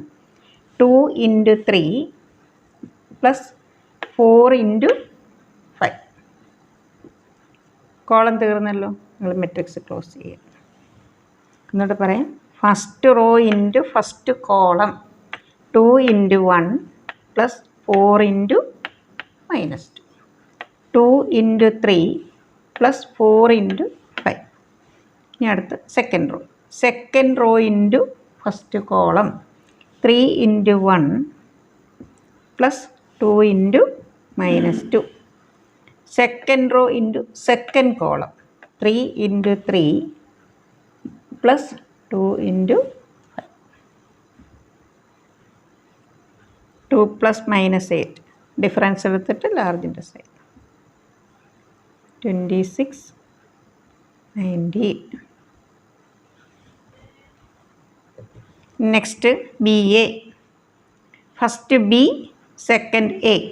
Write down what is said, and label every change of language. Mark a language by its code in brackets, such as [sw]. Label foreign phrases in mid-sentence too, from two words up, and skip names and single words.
[en] 2 × 3 plus 4 × 5. [ml] കോളം തീർന്നല്ലോ. നിങ്ങൾ മെട്രിക്സ് ക്ലോസ് ചെയ്യുക. എന്നിട്ട് പറയാം [en] first row into first column 2 × 1 plus 4 × -2. 2 into 3 plus 4 into 5. [ml] ഇനി അടുത്ത് [en] second row into first column 3 into 1 plus 2 into -2. second row into second column 3 into 3 plus 2 into 5. [ml] 2 plus -8 ഡിഫറൻസ് എടുത്തിട്ട് ലാർജിൻ്റെ സൈഡ് 26 19. [en] നെക്സ്റ്റ് BA. first B, second A.